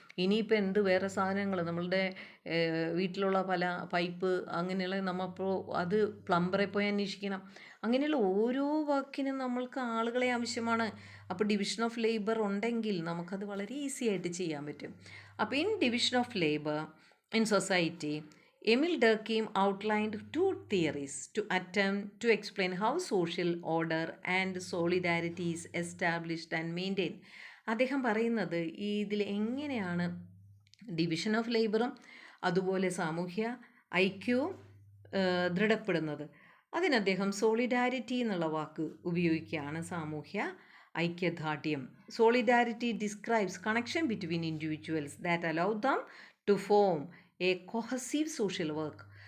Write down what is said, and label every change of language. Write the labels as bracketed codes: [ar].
[ml] ഇനിയിപ്പോൾ എന്ത് വേറെ സാധനങ്ങൾ നമ്മളുടെ വീട്ടിലുള്ള പല പൈപ്പ് അങ്ങനെയുള്ള നമ്മളിപ്പോൾ അത് പ്ലംബറെ പോയി അന്വേഷിക്കണം. അങ്ങനെയുള്ള ഓരോ വർക്കിനും നമ്മൾക്ക് ആളുകളെ ആവശ്യമാണ്. അപ്പോൾ ഡിവിഷൻ ഓഫ് ലേബർ ഉണ്ടെങ്കിൽ നമുക്കത് വളരെ ഈസി ആയിട്ട് ചെയ്യാൻ പറ്റും. [en] അപ്പോൾ in division of labour in society, Emil Durkheim outlined 2 theories to attempt to explain how social order and solidarity is established and maintained. [ml] അദ്ദേഹം പറയുന്നത് ഇതിൽ എങ്ങനെയാണ് ഡിവിഷൻ ഓഫ് ലേബറും അതുപോലെ സാമൂഹ്യ ഐക്യവും ദൃഢപ്പെടുന്നത്. അതിന് അദ്ദേഹം സോളിഡാരിറ്റി എന്നുള്ള വാക്ക് ഉപയോഗിക്കുകയാണ്. സാമൂഹ്യ ഐക്യദാർഢ്യം. [en] Solidarity describes connection between individuals that allow them to form a cohesive social work.